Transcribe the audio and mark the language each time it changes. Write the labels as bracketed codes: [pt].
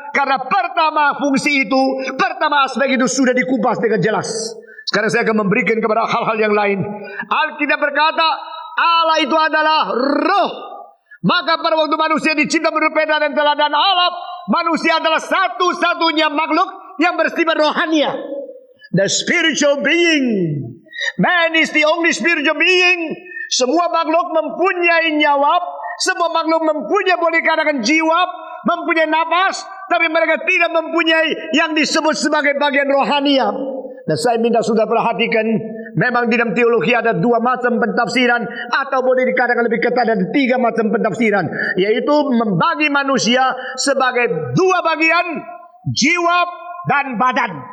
[id] Karena pertama fungsi itu, pertama aspek itu sudah dikupas dengan jelas. Sekarang saya akan memberikan kepada hal-hal yang lain. Alkitab berkata, Allah itu adalah roh. Maka pada waktu manusia dicipta menurut peta dan teladan Allah, manusia adalah satu-satunya makhluk yang bersifat rohania. [en] The spiritual being. Man is the only spiritual being. [id] Semua makhluk mempunyai nyawa. Semua makhluk mempunyai, boleh dikatakan, jiwa, mempunyai nafas, tapi mereka tidak mempunyai yang disebut sebagai bagian rohania. Dan saya minta saudara perhatikan, memang di dalam teologi ada dua macam pentafsiran, atau boleh dikatakan lebih ketat ada tiga macam pentafsiran, yaitu membagi manusia sebagai dua bagian, jiwa dan badan.